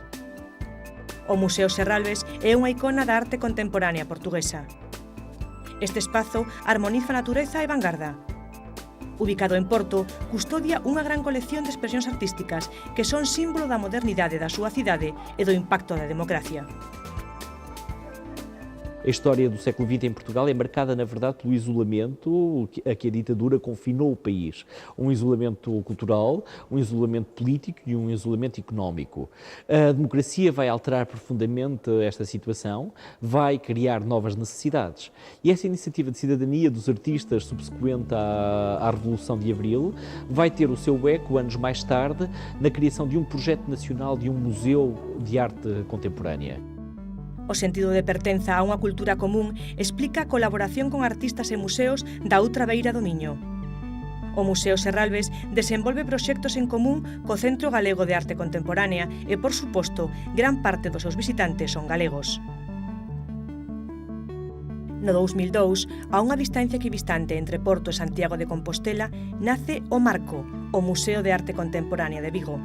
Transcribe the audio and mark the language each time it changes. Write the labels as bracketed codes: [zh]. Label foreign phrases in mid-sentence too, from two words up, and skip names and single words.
[gl] O Museo Serralves é unha icona da arte contemporánea portuguesa. Este espazo armoniza natureza e vanguarda. Ubicado en Porto, custodia unha gran colección de expresións artísticas que son símbolo da modernidade da súa cidade e do impacto da democracia. [pt] A história do século XX em Portugal é marcada, na verdade, pelo isolamento a que a ditadura confinou o país. Um isolamento cultural, um isolamento político e um isolamento económico. A democracia vai alterar profundamente esta situação, vai criar novas necessidades. E essa iniciativa de cidadania dos artistas subsequente à Revolução de Abril vai ter o seu eco, anos mais tarde, na criação de um projeto nacional de um museu de arte contemporânea. [gl] O sentido de pertenza a unha cultura común explica a colaboración con artistas e museos da outra beira do Miño. O Museo Serralves desenvolve proxectos en común co Centro Galego de Arte Contemporánea e, por suposto, gran parte dos seus visitantes son galegos. No 2002, a unha distancia equidistante entre Porto e Santiago de Compostela, nace o Marco, o Museo de Arte Contemporánea de Vigo.